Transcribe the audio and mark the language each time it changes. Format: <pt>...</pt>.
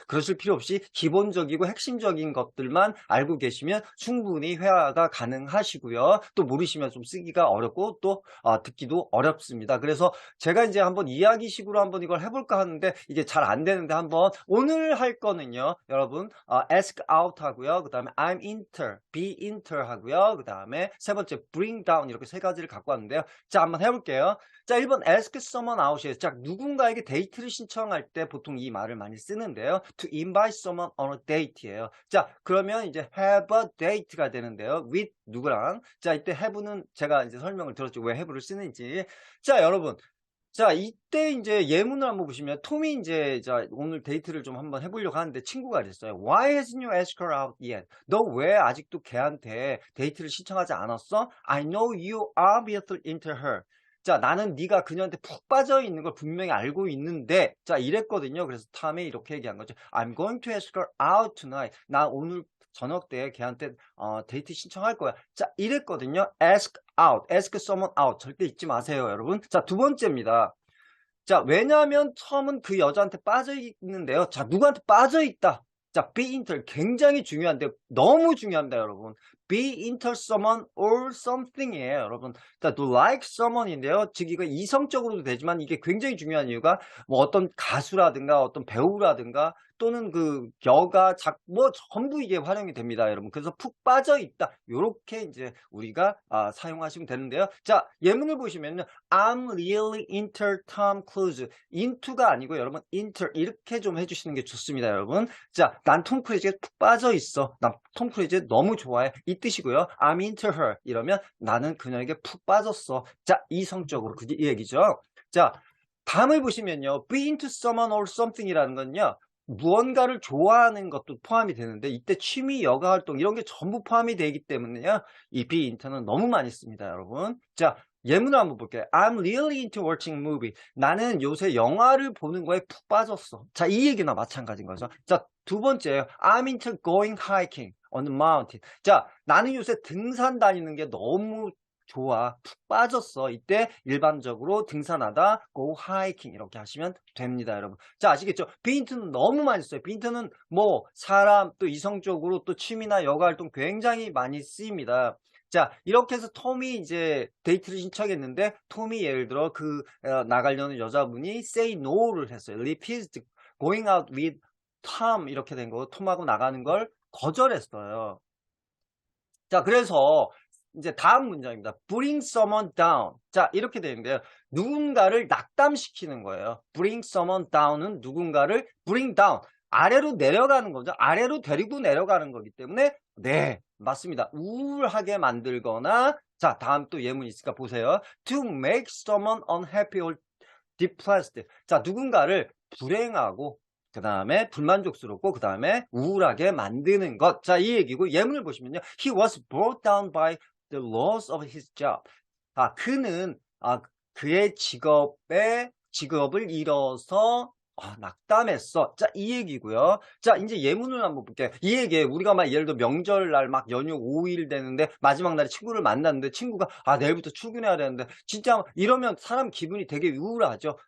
<ko>그러실 필요 없이 기본적이고 핵심적인 것들만 알고 계시면 충분히 회화가 가능하시고요. 또 모르시면 좀 쓰기가 어렵고 또 듣기도 어렵습니다. 그래서 제가 이제 한번 이야기식으로 한번 이걸 해볼까 하는데 이게 잘 안 되는데 한번 오늘 할 거는요, 여러분, ask out 하고요. 그 다음에</ko> <en>I'm inter, be inter</en> <ko>하고요. 그 다음에 세 번째 bring down 이렇게 세 가지를 갖고 왔는데요. 자, 한번 해볼게요. 자, 1번 ask someone out이에요. 자, 누군가에게 데이트를 신청할 때 보통 이 말을 많이 쓰는데요.</ko> <en>to invite someone on a date예요.</en> <ko>자, 그러면 이제 have a date가 되는데요. with 누구랑. 자, 이때 have는 제가 이제 설명을 들었죠. 왜 have를 쓰는지. 자, 여러분. 자, 이때 이제 예문을 한번 보시면 톰이 이제 자 오늘 데이트를 좀 한번 해보려고 하는데 친구가 그랬어요.</ko> <en>Why hasn't you asked her out yet?</en> <ko>너 왜 아직도 걔한테 데이트를 신청하지 않았어?</ko> <en>I know you are obviously into her.</en> <ko>자, 나는 네가 그녀한테 푹 빠져 있는 걸 분명히 알고 있는데, 자, 이랬거든요. 그래서 탐이 이렇게 얘기한 거죠.</ko> <en>I'm going to ask her out tonight.</en> <ko>나 오늘 저녁 때 걔한테 데이트 신청할 거야. 자, 이랬거든요. ask out, ask someone out. 절대 잊지 마세요, 여러분. 자, 두 번째입니다. 자, 왜냐하면 톰은 그 여자한테 빠져 있는데요. 자, 누구한테 빠져 있다. 자, be inter 굉장히 중요한데 너무 중요합니다, 여러분.</ko> <en>be inter someone or something이에요, 여러분. 자, to like someone인데요.</en> <ko>즉 이거 이성적으로도 되지만 이게 굉장히 중요한 이유가 뭐 어떤 가수라든가 어떤 배우라든가 또는 그 여가 뭐 전부 이게 활용이 됩니다, 여러분. 그래서 푹 빠져 있다. 요렇게 이제 우리가 사용하시면 되는데요. 자, 예문을 보시면요.</ko> <en>I'm really into Tom Cruise.</en> <ko>into가 아니고 여러분 into 이렇게 좀 해주시는 게 좋습니다, 여러분. 자, 난 톰 크루즈에 푹 빠져 있어. 난 톰 크루즈 너무 좋아해. 이 뜻이고요.</ko> <en>I'm into her</en> <ko>이러면 나는 그녀에게 푹 빠졌어. 자, 이성적으로 그게 이 얘기죠. 자, 다음을 보시면요.</ko> <en>be into someone or something이라는 건요.</en> <ko>무언가를 좋아하는 것도 포함이 되는데 이때 취미, 여가 활동 이런 게 전부 포함이 되기 때문에요. 이 be into는 너무 많이 씁니다, 여러분. 자, 예문을 한번 볼게요.</ko> <en>I'm really into watching movie.</en> <ko>나는 요새 영화를 보는 거에 푹 빠졌어. 자, 이 얘기나 마찬가지인 거죠. 자, 두 번째요.</ko> <en>I'm into going hiking on the mountain.</en> <ko>자, 나는 요새 등산 다니는 게 너무 좋아. 푹 빠졌어. 이때 일반적으로 등산하다 go hiking 이렇게 하시면 됩니다, 여러분. 자, 아시겠죠? be into는 너무 많이 써요. be into는 뭐 사람 또 이성적으로 또 취미나 여가 활동 굉장히 많이 쓰입니다. 자, 이렇게 해서 톰이 이제 데이트를 신청했는데 톰이 예를 들어 나가려는 여자분이 say no를 했어요.</ko> <en>refused going out with Tom</en> <ko>이렇게 된 거, 톰하고 나가는 걸 거절했어요. 자, 그래서 이제 다음 문장입니다. bring someone down. 자, 이렇게 되는데요. 누군가를 낙담시키는 거예요. bring someone down은 누군가를 bring down. 아래로 내려가는 거죠. 아래로 데리고 내려가는 거기 때문에 네, 맞습니다. 우울하게 만들거나 자, 다음 또 예문이 있으니까 보세요.</ko> <en>to make someone unhappy or depressed.</en> <ko>자, 누군가를 불행하고 그 다음에 불만족스럽고 그 다음에 우울하게 만드는 것. 자, 이 얘기고 예문을 보시면요.</ko> <en>He was brought down by the loss of his job.</en> <ko>그는 그의 직업을 잃어서 낙담했어. 자, 이 얘기고요. 자, 이제 예문을 한번 볼게요. 이 얘기에 우리가 막 예를 들어 명절날 막 연휴 5일 되는데 마지막 날에 친구를 만났는데 친구가 내일부터 출근해야 되는데 진짜 이러면 사람 기분이 되게 우울하죠.</ko>